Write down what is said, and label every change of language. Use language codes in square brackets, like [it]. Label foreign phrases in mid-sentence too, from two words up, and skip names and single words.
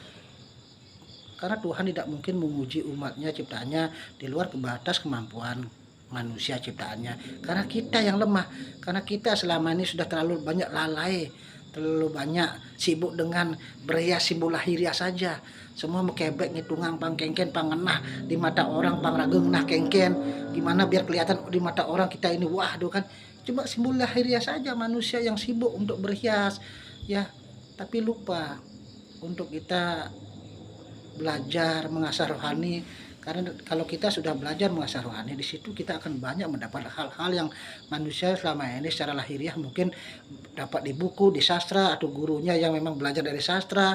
[id] Karena Tuhan tidak mungkin menguji umatnya, ciptaannya di luar batas kemampuan manusia ciptaannya, karena kita yang lemah, karena kita selama ini sudah terlalu banyak lalai, terlalu banyak sibuk dengan berhias simbol lahiriah saja. Semua [ban] mekebek ngitungang pangkengken pangenah [id] di mata orang, [ban] pangrageng nah kengken, [id] gimana biar kelihatan di mata orang kita ini wah do kan, cuma simbol lahiriah saja manusia yang sibuk untuk berhias ya, tapi lupa untuk kita belajar mengasah rohani. Karena kalau kita sudah belajar mengasah rohani, di situ kita akan banyak mendapat hal-hal yang manusia selama ini secara lahiriah mungkin dapat di buku, di sastra, atau gurunya yang memang belajar dari sastra.